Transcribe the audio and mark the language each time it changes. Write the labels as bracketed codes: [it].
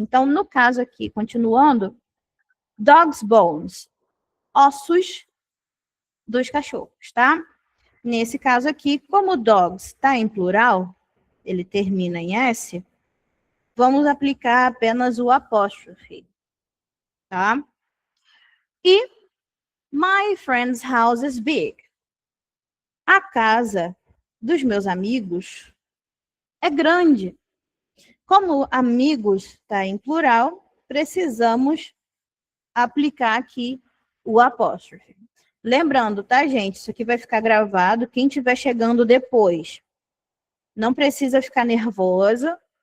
[pt] Então, no caso aqui, continuando, [en] dog's bones, [pt] ossos dos cachorros, tá? Nesse caso aqui, como dogs está em plural, ele termina em S, vamos aplicar apenas o apóstrofe, tá? [en] E my friend's house is big. [pt] A casa dos meus amigos é grande. Como amigos está em plural, precisamos aplicar aqui o apóstrofe. Lembrando, tá, gente? Isso aqui vai ficar gravado. Quem estiver chegando depois, não precisa ficar nervosa.